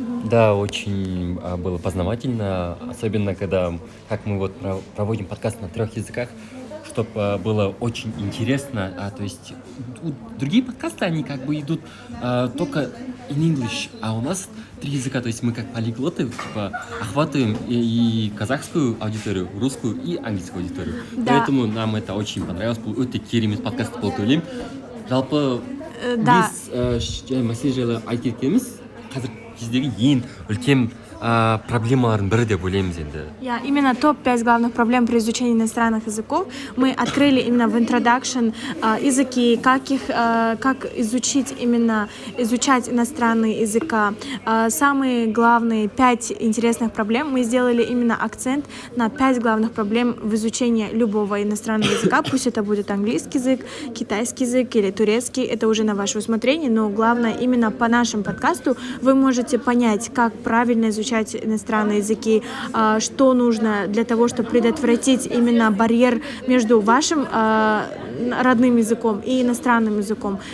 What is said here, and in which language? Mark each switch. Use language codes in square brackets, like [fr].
[ru] Да, очень было познавательно, особенно когда, как мы вот проводим подкаст на 3 языках, чтобы было очень интересно. То есть другие подкасты, они как бы идут только [en] in English, [ru] а у нас 3 языка, то есть мы как полиглоты типа охватываем и казахскую аудиторию, русскую и английскую аудиторию. Да. Поэтому нам это очень понравилось. [kk] Өте керемет подкаст болып ойлаймын. Жалпы біз мәселе жайлы айтып кеткеніміз қазіргі кездегі ең үлкен проблемалардың бірі деп ойлаймыз енді. [ru] Именно топ-5 главных проблем при изучении иностранных языков мы открыли именно в introduction языки, как изучать иностранные языка. Самые главные 5 интересных проблем мы сделали именно акцент на 5 главных проблем в изучении любого иностранного языка. Пусть это будет английский язык, китайский язык или турецкий, это уже на ваше усмотрение, но главное именно по нашему подкасту вы можете понять, как правильно изучать иностранные языки, что нужно для того, чтобы предотвратить именно барьер между вашим родным языком и иностранным языком.